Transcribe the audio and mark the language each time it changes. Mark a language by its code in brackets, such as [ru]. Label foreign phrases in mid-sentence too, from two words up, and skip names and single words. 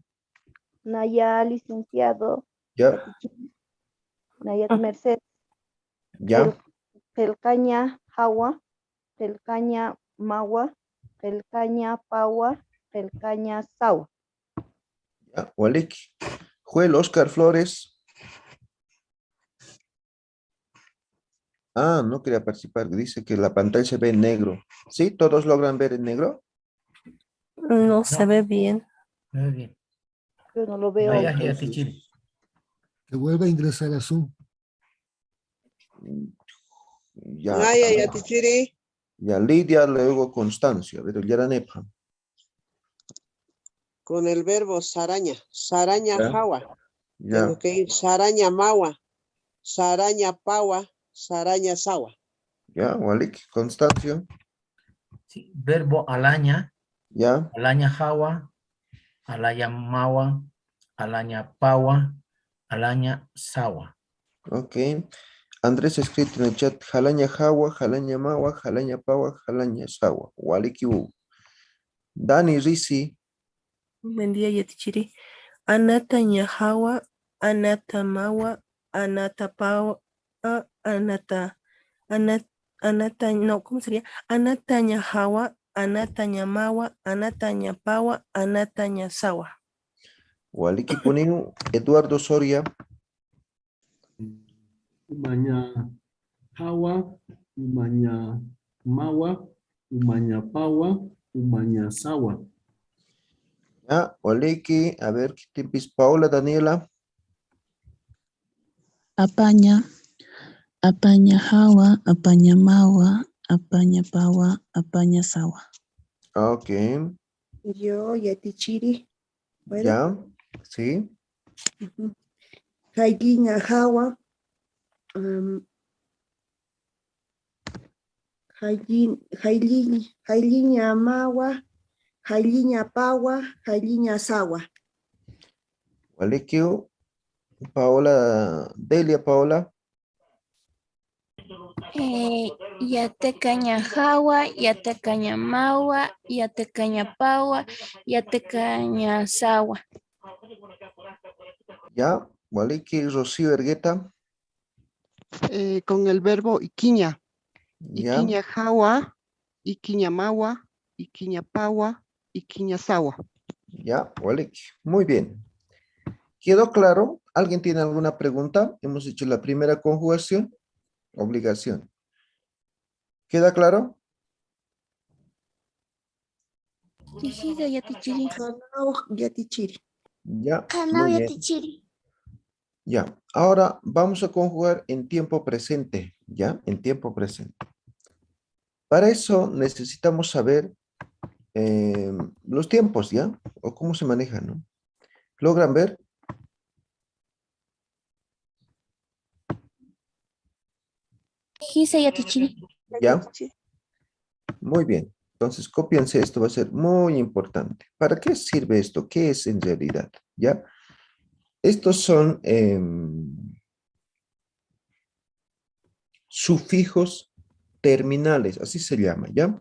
[ay] Naya, licenciado. [es] Ya, [ay] Yatichiri. Nayat Merced. [es] ya, [ay] Pelcaña Hawa. Pelcaña Mawa. Pelcaña Pawa. Pelcaña Sawa. ya. Walik. Joel Oscar Flores. [es] Ah, no quería participar. Dice que la pantalla se ve en negro. ¿Sí? ¿Todos logran ver en negro? No se ve bien. Muy bien. Yo no lo veo. [ay] Naya [es] Entonces, [ay] Yatichiri. [es] Que vuelva a ingresar a Zoom. ya, [ay] Naya yatichiri. [es] ya Lidia, luego Constancia. A ver, Ullaranepa. Con el verbo saraña. Saraña Ya, [ay] jawa. Tengo [es] ya, que ir [ay] saraña mawa. Saraña pawa. Saraña sawa. ya, Walik, Constancio. [es] Sí, verbo alaña, Ya, [ay] alaña jawa, alaña mawa, alaña pawa, alaña sawa. [es] ok. Andrés ha escrito en el chat, [ay] jalaña jawa, jalaña mawa, jalaña pawa, jalaña sawa. Walik u. [es] Dani Risi. Buen día, [ay] Yatichiri. Anata ñahawa, anata mawa, anata pawa, anata, [es] no, ¿cómo sería? [ay] Anata ñahawa, anata ñamawa, anata ñapawa, anata ñasawa. Waliki Puniu, Eduardo Soria. Umanya hawa, umanya mawa, umanya pawa, umanya sawa. Ya, Waliki, [es] a ver, ¿qué tipis? Paola Daniela. [ay] Apaña, apaña hawa, apaña mawa, apaña pawa, apaña sawa. [es] Ok, [ay] Yo yatichiri. [es] ¿Puedo? ya, sí, [ay] Jaigiña jawa. Jailiña mawa. Jailiña pawa. Jailiña sawa. Waliki, Paola, Delia Paola. Yatecaña jawa, yatecaña mawa, yatecaña pawa, yatecaña sawa. Ya, Waliki, Rocío Ergueta. [es] Con el verbo iquiña. Ya, [ay] Iquiña jawa, Iquiñamawa, Iquiñapawa, Iquiñasawa. [es] Ya, [ay] Walik. [es] Muy bien. ¿Quedó claro? ¿Alguien tiene alguna pregunta? Hemos hecho la primera conjugación. Obligación. ¿Queda claro? [ay] Tijida yatichiri. [es] Ya, muy bien. Ya, ahora vamos a conjugar en tiempo presente, ¿ya? En tiempo presente. Para eso necesitamos saber los tiempos, ¿ya? O cómo se manejan, ¿no? ¿Logran ver? [ay] Tijisa yatichiri. [es] ¿Ya? Muy bien. Entonces, cópiense, esto va a ser muy importante. ¿Para qué sirve esto? ¿Qué es en realidad? ¿Ya? Estos son sufijos terminales, así se llama, ¿ya?